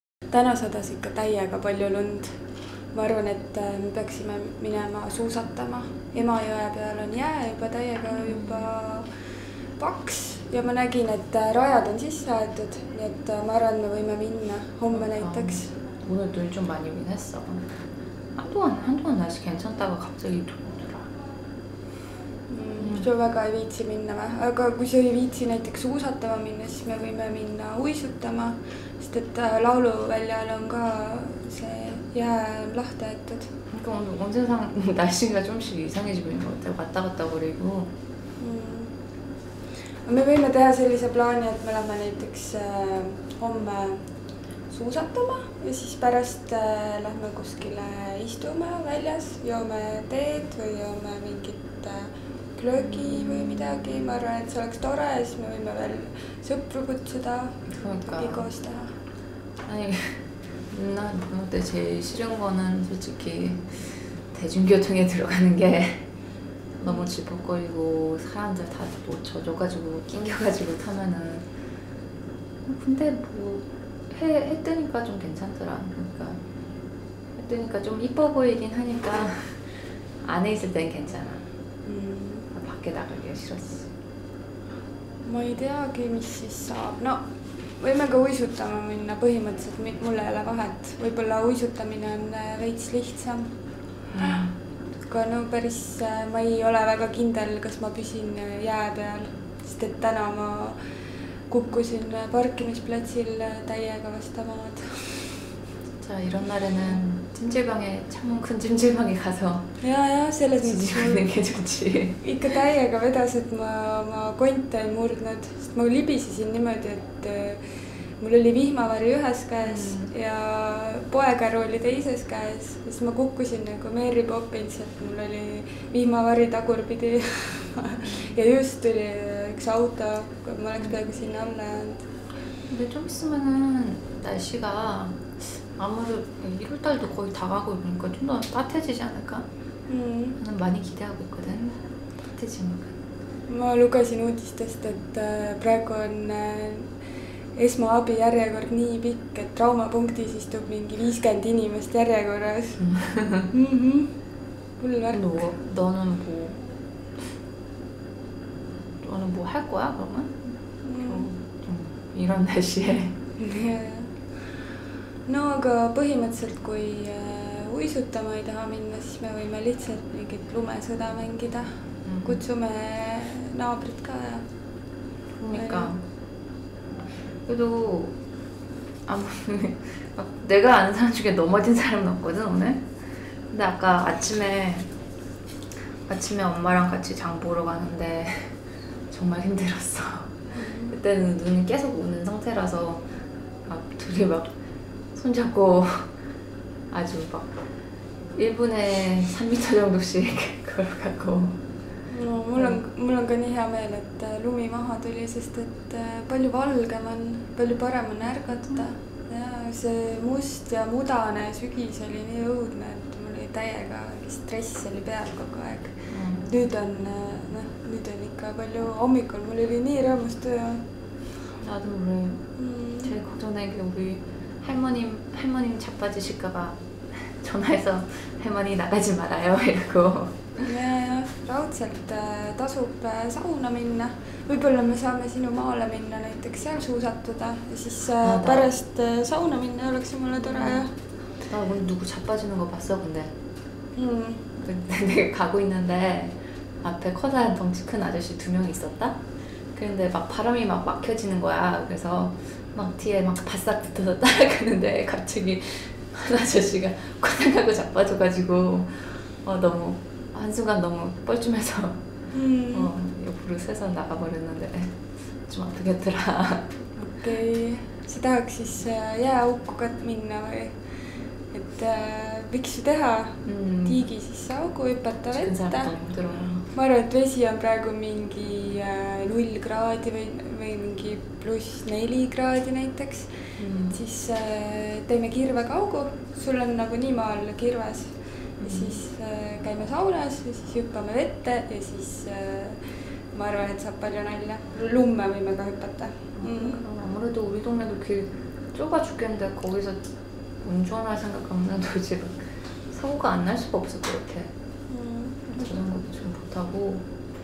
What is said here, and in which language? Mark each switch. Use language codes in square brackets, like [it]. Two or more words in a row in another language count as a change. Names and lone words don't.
[et] täna sadas ikka täiega palju lund. Ma arvan, et me peaksime minema suusatama. Emajõe peal on jää juba täiega juba paks ja ma nägin, et rajad on sisse aetud, nii et ma arvan, et me võime minna homme näiteks. [ko] 오늘 눈 좀 많이 오긴 했어. 한동안 날씨 괜찮다가 갑자기 [et] Sa väga ei viitsi minna või? Aga kui sa ei viitsi näiteks suusatama minna, siis me võime minna uisutama, sest et lauluväljal on ka see jää lahti aetud. [ko] 그러니까 오늘 언제상 날씨가 좀씩 이상해지고 있는 것 같아. 왔다 갔다 거리고. [et] Me võime teha sellise plaani, et me lähme näiteks homme suusatama ja siis pärast lähme kuskile istume väljas, joome teed või joome mingit glögi või midagi. Ma arvan, et see oleks tore ja siis me võime veel sõpru kutsuda koos teha. [ko] 아니, 난 그때 제일 싫은 거는 솔직히 대중교통에 들어가는 게 너무 질퍽거리고 사람들 다 뭐 젖어가지고 낑겨가지고 타면은 근데 뭐 해 뜨니까 좀 괜찮더라. 그러니까 해 뜨니까 좀 이뻐 보이긴 하니까 안에 있을 땐 괜찮아. 밖에 나가기가 싫었어. [et] Ma ei teagi, mis siis saab. No, võime ka uisutama minna. Põhimõtteliselt mulle ei ole vahet. Võib-olla uisutamine on veits lihtsam. Aga no päris ma ei ole väga kindel, kas ma püsin jää peal. Sest et täna ma kukkusin parkimisplatsil täiega vasta maad. [ko] 자, 이런 날에는 찜질방에 창문 큰 찜질방에 가서 [et] ja selles [ko] 지지하는 게 좋지. [et] Ikka täiega vedas, et ma konte ei murdnud, sest ma libisesin niimoodi, et mul oli vihmavari ühes käes ja poekäru oli teises käes. Siis ma kukkusin nagu Mary Poppins, et mul oli vihmavari tagurpidi ja just tuli üks auto, kui ma oleks peaaegu sinna alla jäänud. [ko] 근데 좀 있으면은 날씨가 아무래도 1월달도 거의 다 가고 있으니까 좀 더 따뜻해지지 않을까? 나는 많이 기대하고 있거든. 따뜻해지면. [et] Ma lugesin uudistest, et praegu on esmaabi järjekord nii pikk, et traumapunktis istub mingi 50 inimest järjekorras. Hull värk. [ko] 너는 뭐 할 거야 그러면? 이런 날씨에. [et] No aga põhimõtteliselt kui uisutama ei taha minna, siis me võime lihtsalt mingit lumesõda mängida. Kutsume naabrid ka ja. [ko] 그러니까 그래도 내가 아는 사람 중에 넘어진 사람은 없거든 오늘. 근데 아까 아침에 엄마랑 같이 장 보러 가는데 정말 힘들었어. 그때는 눈이 계속 오는 상태라서 막 둘이 막 손잡고 아주 막 1분에 3m 정도씩 걸어가고. [et] No, mul on ka nii hea meel, et lumi maha tuli, sest et palju valgem on, palju parem on ärgata. Ja see must ja mudane sügis oli nii õudne, et mul oli täiega stress oli peal kogu aeg. Nüüd on ikka palju hommikul, mul oli nii rõõmus töö. [ko] 나도 우리 제일 걱정되는 게 우리 할머님 자빠지실까봐 전화해서 할머니 나가지 말아요 이러고. [et] Ja raudselt tasub sauna minna. Võib-olla me saame sinu maale minna näiteks seal suusatuda ja siis pärast sauna minna oleks mulle tore. [ko] 나 오늘 누구 자빠지는 거 봤어 근데. 내가 가고 있는데 앞에 커다란 덩치 큰 아저씨 2명 있었다. 그런데 막 바람이 막 막혀지는 거야. 그래서 막 뒤에 막 바싹 붙어서 따라가는데 갑자기 한 아저씨가 쿼당하고 자빠져가지고 너무 한순간 너무 뻘쭘해서 옆으로 새서 나가버렸는데 좀 아프겠더라. [et] Okei. Sa tahaks siis jääaukku minna või? Et viksu teha, tiigi sisse augu, hüpata vette. Ma arvan, et vesi on praegu mingi 0 kraadi või mingi +4 kraadi näiteks. Siis teeme kirvega augu, sul on nagu nii maal kirves. Ja siis käime saunas ja siis hüppame vette ja siis ma arvan, et saab palju nalja. Lumme võime ka hüpata. [ko] 아무래도 우리 동네도 길 좁아 죽겠는데 거기서 운전할 생각하면 도대체 사고가 안 날 수가 없을 것 같아. 자전거도 좀 못하고